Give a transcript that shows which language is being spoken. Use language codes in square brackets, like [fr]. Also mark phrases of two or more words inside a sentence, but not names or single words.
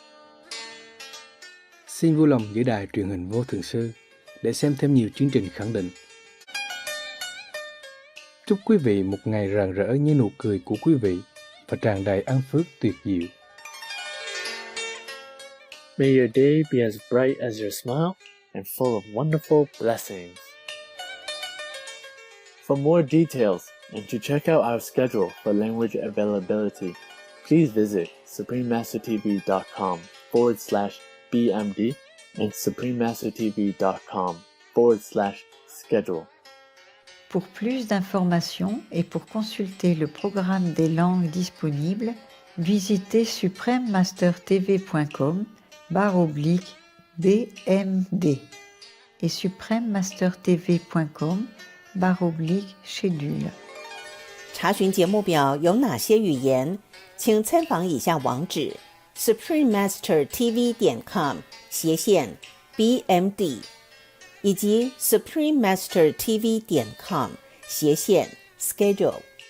[vi] Xin vui lòng giữ đài truyền hình Vô Thượng Sư để xem thêm nhiều chương trình khẳng định. Chúc quý vị một ngày rạng rỡ như nụ cười của quý vị và tràn đầy ân phước tuyệt diệu. [en] May your day be as bright as your smile and full of wonderful blessings. For more details and to check out our schedule for language availability, please visit suprememastertv.com/BMD and suprememastertv.com/schedule. [fr] Pour plus d'informations et pour consulter le programme des langues disponibles, visitez suprememastertv.com/BMD et suprememastertv.com/schedule。 [zh] 查询节目表有哪些语言，请参访以下网址 suprememastertv.com/BMD 以及 suprememastertv.com/schedule。